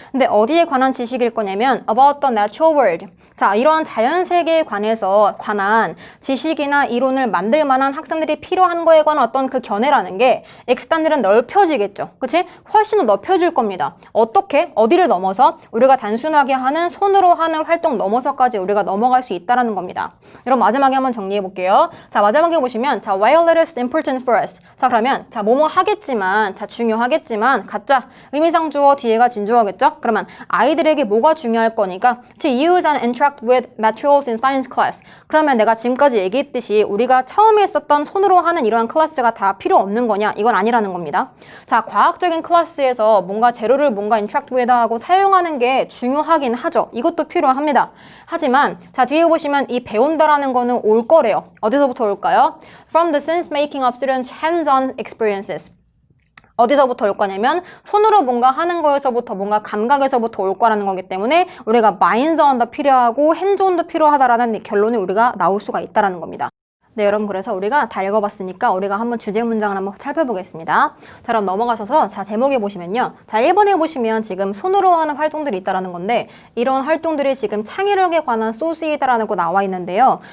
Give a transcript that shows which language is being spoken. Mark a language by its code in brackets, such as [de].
[ko] 근데 어디에 관한 지식일 거냐면 [en] about the natural world. [ko] 자, 이러한 자연세계에 관한 지식이나 이론을 만들 만한 학생들이 필요한 거에 관한 어떤 그 견해라는 게 extend는 넓혀지겠죠. 그치? 훨씬 더 넓혀질 겁니다. 어떻게? 어디를 넘어서? 우리가 단순하게 하는 손으로 하는 활동 넘어서까지 우리가 넘어갈 수 있다는 겁니다. 여러분 마지막에 한번 정리해 볼게요. 자, 마지막에 보시면 자, [en] while it is important for us. [ko] 자, 그러면 자, 뭐뭐 하겠지만 자, 중요하겠지만 가짜 의미상 주어 뒤에가 진주어겠죠? 그러면 아이들에게 뭐가 중요할 거니까 [en] to use and interact with materials in science class. [ko] 그러면 내가 지금까지 얘기했듯이 우리가 처음에 했었던 손으로 하는 이러한 클래스가 다 필요 없는 거냐? 이건 아니라는 겁니다. 자, 과학적인 클래스에서 뭔가 재료를 뭔가 [en] interact with [ko] 하고 사용하는 게 중요하긴 하죠. 이것도 필요합니다. 하지만 자, 뒤에 보시면 이 배운다라는 거는 올 거래요. 어디서부터 올까요? [en] From the sense making of students' hands-on experiences. [ko] 어디서부터 올 거냐면 손으로 뭔가 하는 거에서부터 뭔가 감각에서부터 올 거라는 거기 때문에 우리가 마인드온도 필요하고 핸즈온도 필요하다라는 결론이 우리가 나올 수가 있다라는 겁니다. 네, 여러분 그래서 우리가 다 읽어봤으니까 우리가 한번 주제 문장을 한번 살펴보겠습니다. 자, 그럼 넘어가셔서 자, 제목에 보시면요. 자, 1번에 보시면 지금 손으로 하는 활동들이 있다라는 건데 이런 활동들이 지금 창의력에 관한 소스이다라는 거 나와 있는데요.